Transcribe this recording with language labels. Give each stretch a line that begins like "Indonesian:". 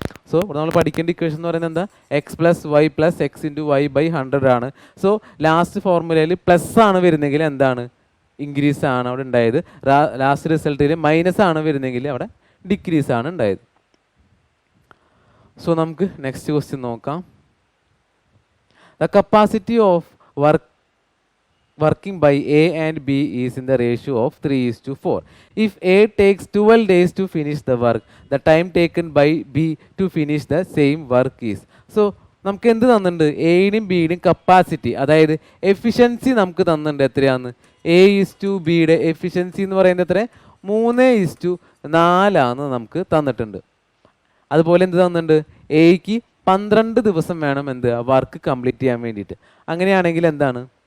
Malayalam: So ഇവിടെ നമ്മൾ പഠിക്കേണ്ട ഇക്വേഷൻ എന്ന് പറയുന്നത് എന്താ? X plus Y plus X into Y by 100 ആണ്. സോ ലാസ്റ്റ് ഫോർമുലയിൽ പ്ലസ് ആണ് വരുന്നെങ്കിൽ എന്താണ്? ഇൻക്രീസ് ആണ് അവിടെ ഉണ്ടായത്. ലാസ്റ്റ് റിസൾട്ടിൽ മൈനസ് ആണ് വരുന്നെങ്കിൽ അവിടെ ഡിക്രീസ് ആണ് ഉണ്ടായത്. സോ നമുക്ക് നെക്സ്റ്റ് ക്വസ്റ്റ്യൻ നോക്കാം.
English: The capacity of working by A and B is in the ratio of 3:4. If A takes 12 days to finish the work, the time taken by B to finish the same work is.
Malayalam: So നമുക്ക് എന്ത് തന്നിട്ടുണ്ട്? എയുടെയും ബിയുടെയും capacity, അതായത് efficiency നമുക്ക് തന്നിട്ടുണ്ട്. എത്രയാന്ന്? A/Bയുടെ efficiency എന്ന് പറയുന്നത് എത്ര? 3:4 നമുക്ക് തന്നിട്ടുണ്ട്. അതുപോലെ എന്ത് തന്നിട്ടുണ്ട്? എക്ക് 12 ദിവസം വേണം എന്ത് വർക്ക് കംപ്ലീറ്റ് ചെയ്യാൻ വേണ്ടിയിട്ട്. അങ്ങനെയാണെങ്കിൽ എന്താണ്?